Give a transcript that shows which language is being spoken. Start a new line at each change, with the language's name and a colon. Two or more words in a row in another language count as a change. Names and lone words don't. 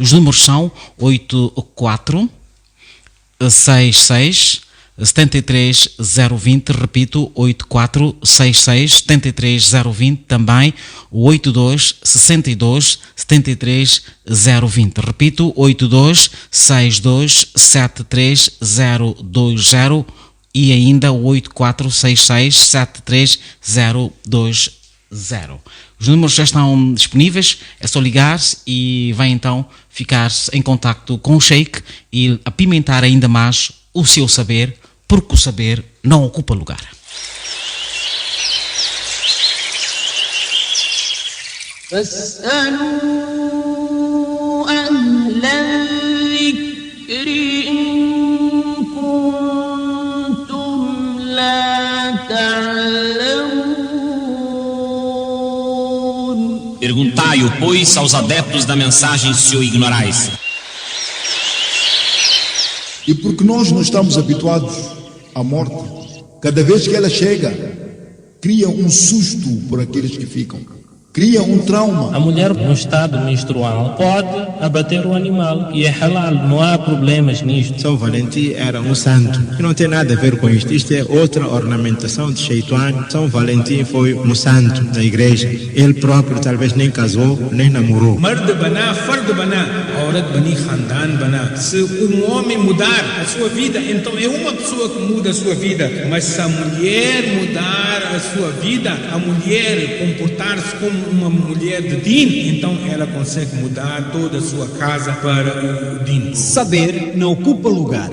Portuguese: Os números são 84 66 73 020, repito, 84 66 73 020, também o 82 62 73 020, repito, 82 62 73 020 e ainda o 84 66 73 020. Os números já estão disponíveis, é só ligar e vai então ficar em contacto com o Sheikh e apimentar ainda mais o seu saber, porque o saber não ocupa lugar.
Arabic: فاسألوا أهل الذكر إن كنتم لا تعلمون.
Portuguese: Perguntai-o, pois, aos adeptos da mensagem se o ignorais. E porque nós não estamos habituados à morte, cada vez que ela chega, cria um susto por aqueles que ficam, cria um trauma. A mulher no estado menstrual pode abater o animal, que é halal, não há problemas nisto. São Valentim era um santo, que não tem nada a ver com isto. Isto é outra ornamentação de Shaitan. São Valentim foi um santo da igreja. Ele próprio talvez nem casou, nem namorou.
Urdu: مرد بنا، فرد بنا، عورت بنی، خاندان بنا.
Portuguese: Se homem mudar a sua vida, então é uma pessoa que muda a sua vida. Mas se a mulher mudar a sua vida, a mulher comportar-se como uma mulher de din, então ela consegue mudar toda a sua casa para o din. Saber não ocupa lugar.